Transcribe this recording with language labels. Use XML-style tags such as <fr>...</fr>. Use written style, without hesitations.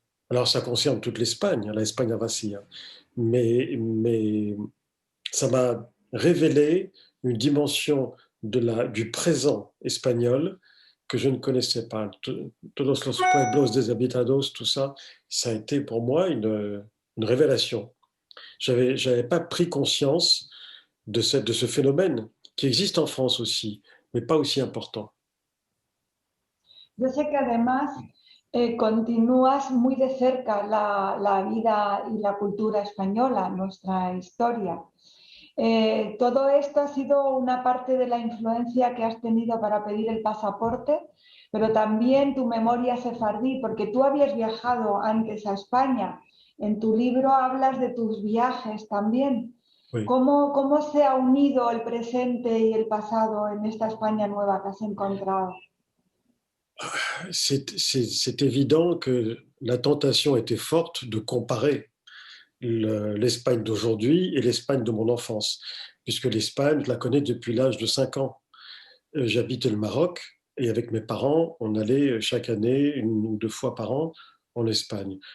<fr>Alors ça concerne toute l'Espagne, la España Vacía, mais ça m'a révélé une dimension du présent espagnol que je ne connaissais pas.</fr> <es>Todos los pueblos deshabitados,</es> <fr>tout ça, ça a été pour moi une révélation. J'avais pas pris conscience de ce phénomène qui existe en France aussi, mais pas aussi important.</fr> <es>Yo sé que además continúas muy de cerca la vida y la cultura española, nuestra historia. Todo esto ha sido una parte de la influencia que has tenido para pedir el pasaporte, pero también tu memoria sefardí, porque tú habías viajado antes a España. En tu libro hablas de tus viajes también.</es> <fr>Oui.</fr> <es>¿Cómo se ha unido el presente y el pasado en esta España nueva que has encontrado?</es> <fr>C'est évident que la tentation était forte de comparer l'Espagne d'aujourd'hui et l'Espagne de mon enfance, puisque l'Espagne, je la connais depuis l'âge de 5 ans. J'habitais le Maroc et avec mes parents, on allait chaque année, 1 ou 2 fois par an, en Espagne.</fr>